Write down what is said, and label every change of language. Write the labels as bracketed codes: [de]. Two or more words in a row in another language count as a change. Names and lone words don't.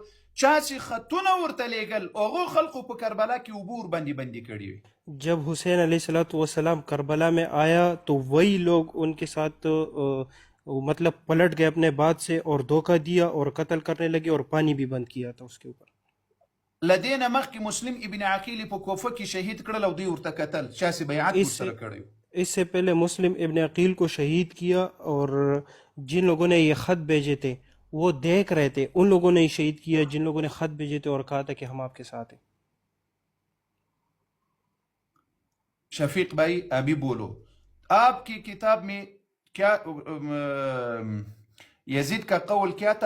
[ps] چا چې خطونه ورته لیږل هغو خلقو په کربلا کې اوبه ورباندې بندي کړي وي. [ur] جب حسین علیہ السلام کربلا میں آیا تو وہی لوگ ان کے ساتھ مطلب پلٹ گئے اپنے بات سے اور دھوکہ دیا اور قتل کرنے لگے اور پانی بھی بند کیا تھا اس کے اوپر. [ps] لدینا مخکې مسلم ابن عقیل په کوفه کې شهید کړل او دوی ورته کتل، چا چې بیعت ورسره کړی وو. [ur] اس سے پہلے مسلم ابن عقیل کو شہید کیا اور جن لوگوں نے یہ خط بھیجے تھے وہ دیکھ رہے تھے، ان لوگوں نے ہی شہید کیا جن لوگوں نے خط بھیجے تھے اور کہا تھا کہ ہم آپ کے ساتھ ہیں. شفیق بھائی ابھی بولو، آپ کی کتاب میں کیا یزید کا قول کیا تھا؟